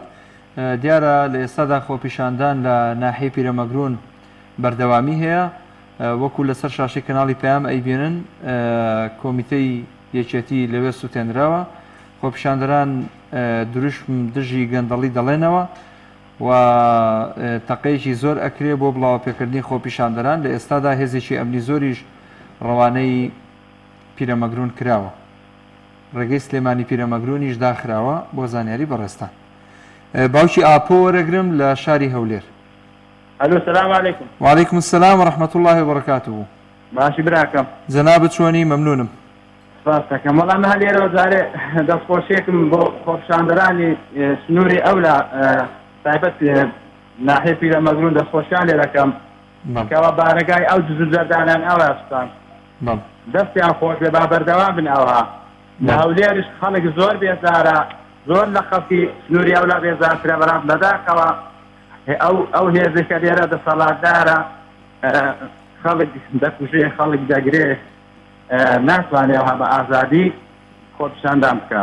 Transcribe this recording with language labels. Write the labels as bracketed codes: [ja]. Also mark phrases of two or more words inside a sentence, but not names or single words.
[ckb] دیارە لە ئێستادا خۆپیشاندان لە ناحیەی پیرەمەگرون بەردەوامی هەیە وەکو لەسەر شاشەی کەناڵی پەیام ئەیبینن کۆمیتەی یەکێتی لەوێ سووتێنراوە خۆپیشاندەران دروشم دژی گەندەڵی دەڵێنەوە و تەقەیەکی زۆر ئەکرێ بۆ بڵاوپێکردنی خۆپیشاندەران لە ئێستادا هێزێکی ئەمنی زۆریش ڕەوانەی پیرەمەگرون کراوە ڕێگەی سلێمانی پیرەمەگرونیش داخراوە بۆ زانیاری بەڕێستان. باوکی ئاپۆ وەرەگرم لە شاری هەولێر. [ar] الو سلام علیکم. وعلیکم السلام ورحمة الله وبركاته. [ckb] باشی براکەم. جەنابەت چۆنی؟ مەمنونم. سپاس دەکەم. وەڵام هەلێرەوە جارێ دەستخۆشیێکم بۆ خۆپیشاندەرانی سنووری ئەولا تایبەت ناحیە پیرەمەگرون دەستخۆشیان لێ دەکەم کەەوە بارەگای ئەو دز جەردانیان ئەوەستان دەستیان خۆش بێ با بەردەوام بن ئەوها لە هەولێرش خەڵک زۆر بێزارە زۆر لە خەڵکی سنووری ئەولا بێزارترە بەڵام لەداخەوە ئەو هێزەکە لێرە دەسەڵاتدارە خەڵک دەکوژێ خەڵک دەگرێ ناتوانێەوە بە ئازادی خۆپیشاندان بکە.